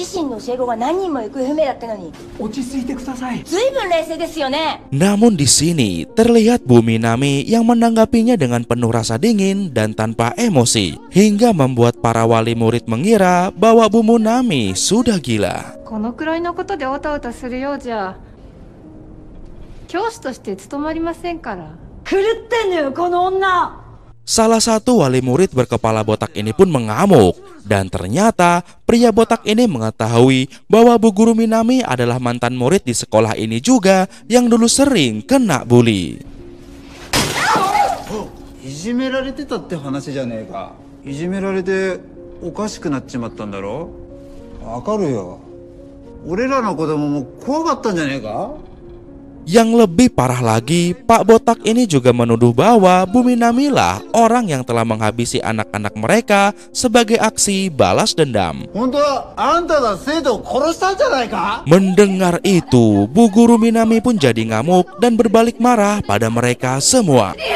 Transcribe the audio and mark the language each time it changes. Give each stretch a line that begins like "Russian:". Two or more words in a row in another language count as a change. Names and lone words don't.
Indonesian: Namun di sini terlihat Bu Minami yang menanggapinya dengan penuh rasa dingin dan tanpa emosi, hingga membuat para wali murid mengira bahwa Bu Minami sudah gila.
Japanese: このくらいのことでおたおたするようじゃ教師として務まりませんから。狂ってんのよこの女。
Indonesian: Salah satu wali murid berkepala botak ini pun mengamuk, dan ternyata pria botak ini mengetahui bahwa Bu Guru Minami adalah mantan murid di sekolah ini juga yang dulu sering kena bully.
Japanese: いじめられてたって話じゃねえか。いじめられておかしくなっちまったんだろ。わかるよ。俺らの子供も怖かったんじゃねえか。
Indonesian: Yang lebih parah lagi, Pak Botak ini juga menuduh bahwa Bu Minami lah orang yang telah menghabisi anak-anak mereka sebagai aksi balas dendam. Mendengar itu, Bu Guru Minami pun jadi ngamuk dan berbalik marah pada mereka semua.